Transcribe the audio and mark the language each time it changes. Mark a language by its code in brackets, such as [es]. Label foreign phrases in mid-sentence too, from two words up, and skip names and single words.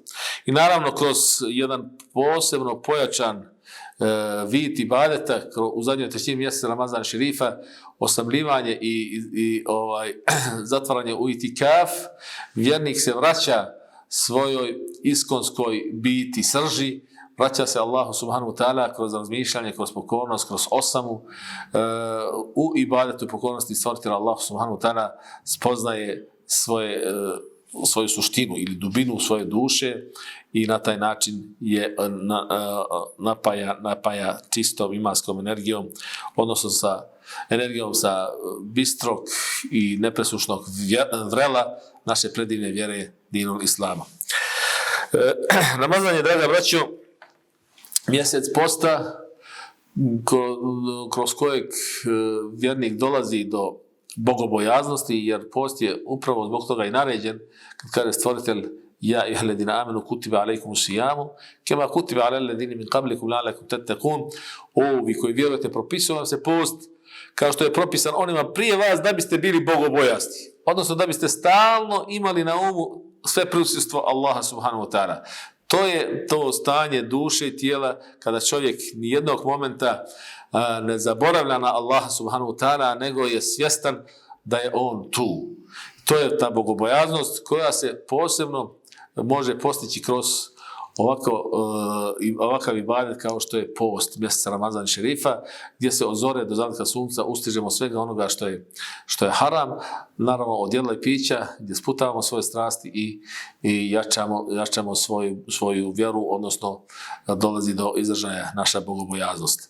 [bs] I naravno kroz jedan posebno pojačan vid ibadeta u zadnjoj trećini mjeseca Ramazana šerifa, osamljivanje i zatvaranje u itikaf, vjernik se vraća svojoj iskonskoj biti srži, vraća se Allahu [ar] سبحانه وتعالى [bs] kroz razmišljanje, kroz pokornost, kroz osamu, u ibadetu i pokornosti stvoritelja Allahu [ar] سبحانه وتعالى [bs] spoznaje svoju suštinu ili dubinu svoje duše i na taj način je napaja čistom imanskom energijom, odnosno sa energijom sa bistrog i nepresušnog vrela naše predivne vjere dinul islama. Ramazan je, draga braćo, mjesec posta kroz kojeg vjernik dolazi do bogobojaznosti, jer post je upravo zbog toga i naređen, kad kaže stvoritelj [ar] يا أيها الذين آمنوا كتب عليكم الصيام, كما كتب على الذين من قبلكم لعلكم تتقون. [bs] Vi koji vjerujete, propisuje vam se post kao što je propisan onima prije vas da biste bili bogobojasni. Odnosno da biste stalno imali na umu sve prisustvo Allaha [ar] سبحانه وتعالى. [bs] To je to stanje duše i tijela kada čovjek nijednog momenta ne zaboravlja na Allaha [ar] سبحانه وتعالى, [bs] nego je svjestan da je on tu. To je ta bogobojaznost koja se posebno može postići kroz ovakav ibadet kao što je post mjeseca Ramazan šerifa, gdje se od zore do zalaska sunca ustižemo svega onoga što je haram, naravno od jedla i pića, gdje sputavamo svoje strasti i jačamo svoju vjeru, odnosno dolazi do izražaja naša bogobojaznost.